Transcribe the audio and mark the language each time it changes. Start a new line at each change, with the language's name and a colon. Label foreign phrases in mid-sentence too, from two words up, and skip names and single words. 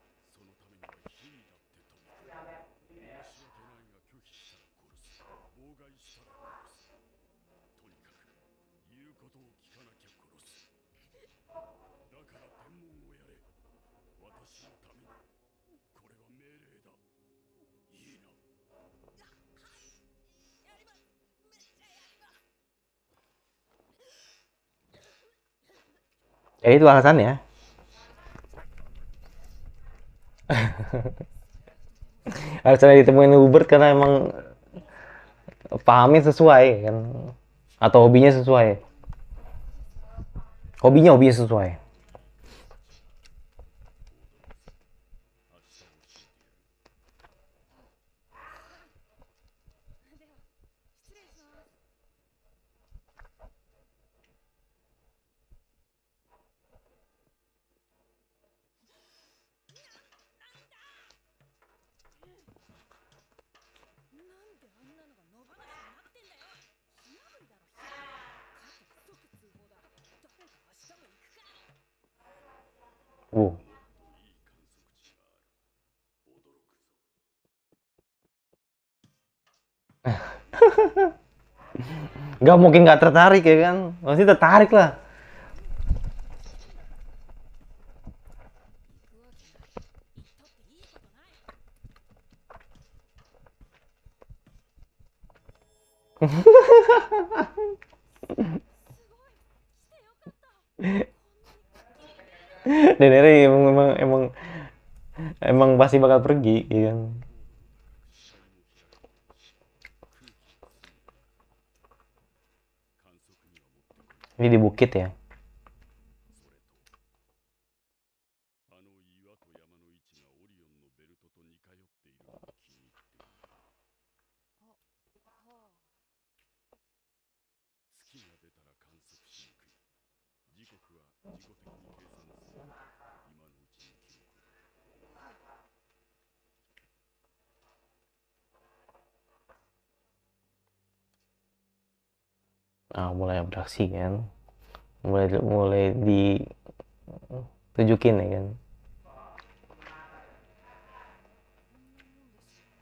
Japanese: そのためには火にだって飛び込む。申し訳ないが拒否したら殺す。妨害したら殺す。とにかく言うことを聞かなきゃ殺す。だから天文をやれ。私のために。これは命令だ。いいな。
Indonesian: Ya itu alasannya. Alasannya ditemuin Hubert karena emang pahamnya sesuai kan, atau hobinya sesuai. Hobinya sesuai.
Japanese: 明日教えてやる。では失礼します。なんであんなのが野放しになってんだよ。火あぶりだろ、火あぶり。かと即通報だ。誰か明日も行くか。 Wow. いい観測地がある。驚くぞ。
Indonesian: Nggak mungkin nggak tertarik ya kan, pasti tertarik lah.
Japanese: 行くわけない。行ったっていいことない。
Indonesian: Dan Eri emang pasti bakal pergi ya kan.
Japanese: 視界も開かないし、空気が澄んでるから観測にはもってこい。
Indonesian: Ini di bukit ya.
Japanese: それとあの岩と山の位置がオリオンのベルトと似通っているのが気に入っている。はあ。月が出たら観測しにくい。時刻は事後的に計算する。今のうちに記録を。
Indonesian: Nah, mulai beraksi kan, mulai ditunjukin ya kan.
Japanese: こんなもんです。